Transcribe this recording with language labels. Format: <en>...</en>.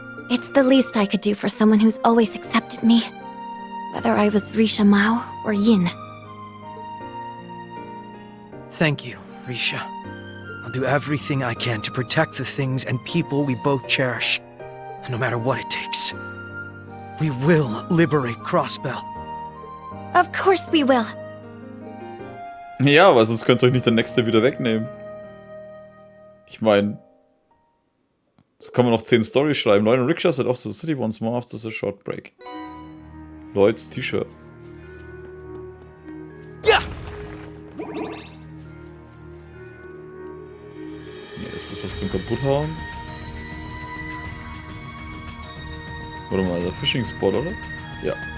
<en>It's the least I could do for someone who's always accepted me. Whether I was Risha Mao or Yin. Thank you, Risha. I'll do everything I can to protect the things and people we both cherish, no matter what it takes. We will liberate Crossbell. Of course we will.</en> <de>Ja, weil sonst könnt ihr euch nicht der Nächste wieder wegnehmen. Ich meine, so kann man noch 10 Storys schreiben.</de> <en>Lloyd and Rickshaw set off to the city once more after the short break.</en> <de>Lloyds T-Shirt. Ja! Ja, das muss was zum kaputt hauen. Warte mal, der Fishing Spot, oder? Ja.</de>